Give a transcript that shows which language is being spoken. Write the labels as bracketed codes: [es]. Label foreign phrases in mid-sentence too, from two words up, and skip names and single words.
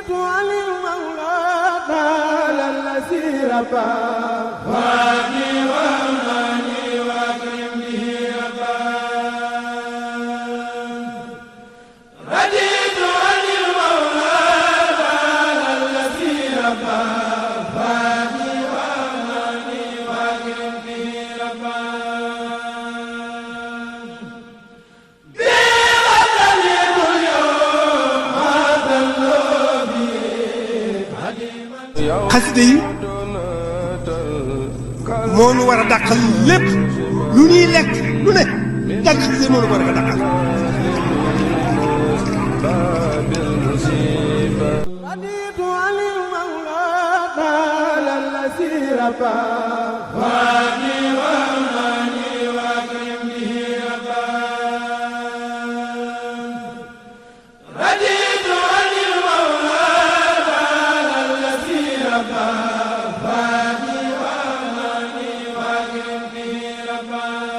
[ar] رضيت عن المولى تعالى الذي ربى وابني وأماني وأكرم به ربا رضيت عن المولى تعالى الذي ربى وابني وأماني وأكرم به ربا [wo] xasida yi moo nu war a dàqal lépp lu ñuy lekk lu ne jàng xasida yi moo nu war a dàqal [ar] رضيت عن المولى تعالى الذي ربى وابني وأماني وأكرم به ربا رضيت عن المولى تعالى الذي ربى وابني وأماني وأكرم به ربا